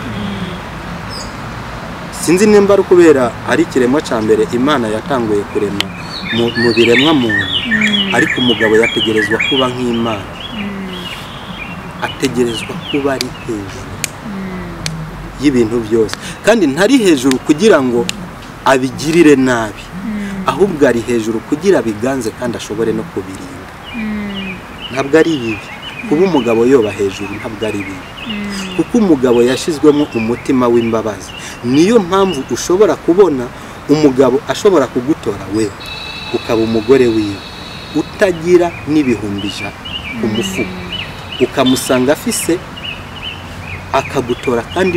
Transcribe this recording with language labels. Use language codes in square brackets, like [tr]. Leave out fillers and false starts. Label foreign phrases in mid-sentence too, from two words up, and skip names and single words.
[rn] sinzi nimba ari kubera ari kiremwa ca mbere Imana yatanguye kurema mu biremwa muntu ariko umugabo yategerezwa kuba nk'Imana ategerezwa kuba ari hejuru y'ibintu byose kandi ntari hejuru kugira ngo abigirire nabi ahubwo ari hejuru kugira biganze kandi ashobore no kubirinda. Ntabwo ari bibi kuba umugabo yoba hejuru ntabwo ari bibi kuko umugabo yashizwemo umutima w'imbabazi niyo mpamvu ushobora kubona umugabo ashobora kugutora we ukaba umugore wiwe utagira n'ibihumbi 100 ku mufuko ukamusanga afise akagutora kandi